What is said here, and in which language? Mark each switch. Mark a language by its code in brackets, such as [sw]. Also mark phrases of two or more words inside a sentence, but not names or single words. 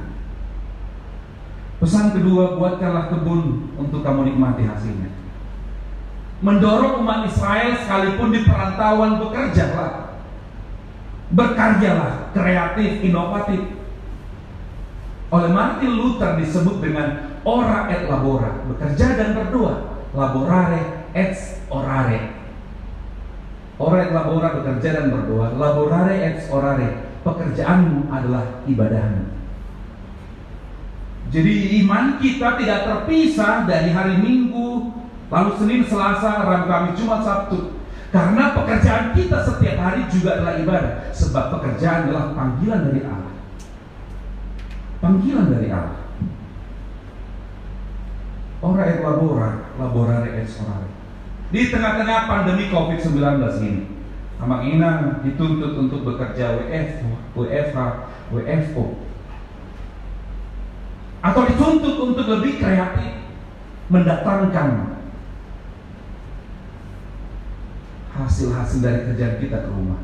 [id] Pesan kedua, buatkanlah kebun untuk kamu nikmati hasilnya. Mendorong umat Israel sekalipun di perantauan, bekerjalah, berkaryalah, kreatif, inovatif. Oleh Martin Luther disebut dengan [la] ora et labora, [id] bekerja dan berdoa, [la] laborare et orare. Ora et labora, [id] bekerja dan berdoa, [la] laborare et orare, [id] pekerjaanmu adalah ibadahmu. Jadi iman kita tidak terpisah dari hari Minggu, lalu Senin, Selasa, Rabu, Kamis, Jumat, Sabtu. Karena pekerjaan kita setiap hari juga adalah ibadah. Sebab pekerjaan adalah panggilan dari Allah. Panggilan dari Allah. [la] Ora et labora, laborare et orare. [id] Di tengah-tengah pandemi COVID-19 ini, Abang Inan dituntut untuk bekerja WFH, WFO, atau dituntut untuk lebih kreatif, mendatangkan hasil-hasil dari kerjaan kita ke rumah.